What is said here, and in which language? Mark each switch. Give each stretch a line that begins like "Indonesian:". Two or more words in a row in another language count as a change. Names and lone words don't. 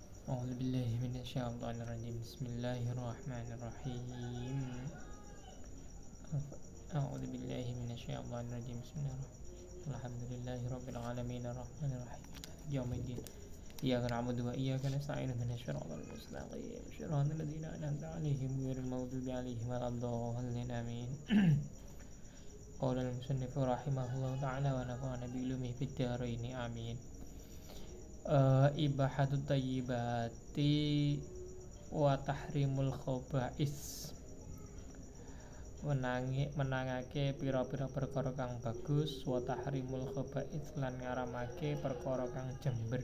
Arabic: أعوذ بالله من الشيطان الرجيم بسم الله الرحمن الرحيم أعوذ بالله من الشيطان الرجيم بسم الله الرحمن الرحيم الحمد لله رب العالمين الرحمن الرحيم يوم الدين إياك نعبد وإياك نستعين اهدنا الصراط المستقيم صراط الذين أنعمت عليهم غير المغضوب عليهم ولا الضالين آمين قال المصنف رحمه الله تعالى ونفعنا بعلومه في الدارين آمين إباحة الطيبات وتحريم الخبائث,
Javanese: menangake pira-pira perkara kang bagus,
Arabic: وتحريم الخبائث
Javanese: lan ngaramake perkara kang jember.